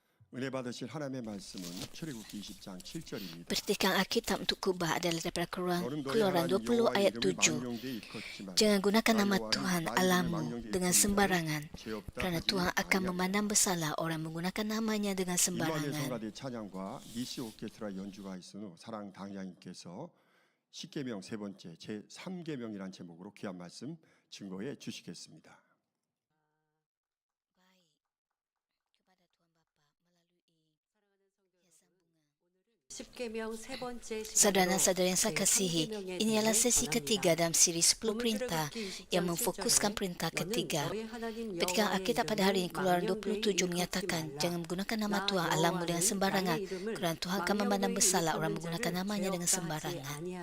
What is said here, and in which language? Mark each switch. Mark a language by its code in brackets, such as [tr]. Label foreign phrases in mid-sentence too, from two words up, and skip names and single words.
[ko] 은혜 받으실 하나님의 말씀은 출애굽기 20장 7절입니다. [ms] Petikan Alkitab untuk kubah adalah daripada [ko] 너는 너희 [ms] Keluaran [ko] 하나님 20 여호와의 [ms] ayat [ko] 이름을 7. 망령되이 일컫지 말라. [ms] Jangan gunakan nama [ko] 여호와는 [ms] Tuhan [ko] 나의 이름을 [ms] Allahmu [ko] 망령되이 [ms] dengan [ko] 일컫는 [ms] sembarangan, [ko] 자를 죄 없다 [ms] kerana [ko] 하지 [ms] Tuhan akan [ko] 아니하리라. [ms] memandang bersalah orang menggunakan namanya dengan [ko] 일반의 [ms] sembarangan. [ko] 성가대 찬양과 니시 오케스트라 연주가 있은 후 사랑 당장님께서 십계명 세 번째 제 3계명이란 제목으로 귀한 말씀 증거해 주시겠습니다. 십계명 세 번째 [ms] Saudara-saudara yang saya kasihi, ini adalah sesi ketiga dalam siri 10 perintah yang memfokuskan perintah ketiga. Petikan Alkitab pada hari ini Keluaran 27 menyatakan, jangan menggunakan nama Tuhan Allahmu dengan sembarangan, kerana Tuhan akan memandang bersalah orang menggunakan namanya dengan sembarangan.